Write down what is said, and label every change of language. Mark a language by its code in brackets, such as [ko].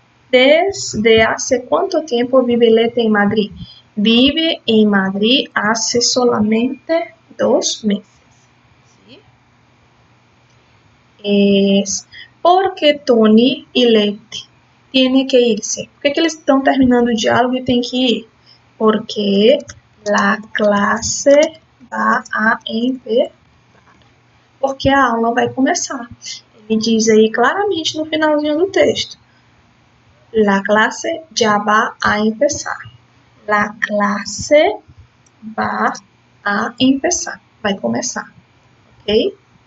[es] ¿Desde hace cuánto tiempo vive Leti en Madrid? Vive en Madrid hace solamente 2 meses. ¿Sí? Es porque Tony y Leti tienen que irse. [pt] ¿Por que eles estão terminando o diálogo e tem que ir? [es] Porque la clase va a empezar. [pt] Porque a aula vai começar. Ele diz aí claramente no finalzinho do texto. [es] La clase ya va a empezar. La clase va a empezar. [pt] Vai começar. [es] Ok?